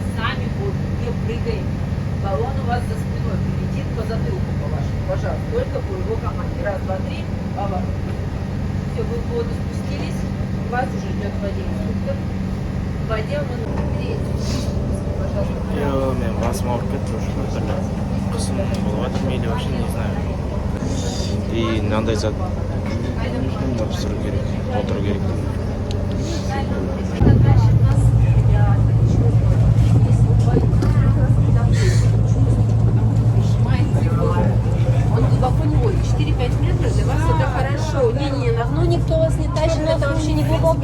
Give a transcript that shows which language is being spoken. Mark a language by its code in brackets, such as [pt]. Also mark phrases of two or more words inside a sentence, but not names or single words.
[ru] Сами в воду, не прыгаем. Баллон у вас за спиной прилетит по затылку, по вашему, пожалуйста, только по его команде. Раз, два, три, поворот. Все, вы в воду спустились, вас уже ждет в воде инструктор. В воде он греется. Пожалуйста. [kk] Мен басым ауырып кетті уже біртүрлі қысым болып жатыр мейлі [ru] вообще не знаю. [kk] И мынандай зат тапсыру керек, отыру керек. [ru] Он глубоко не водит. 4-5 метров для вас это хорошо. Не-не, на дно никто вас не тащит, это вообще не глубоко.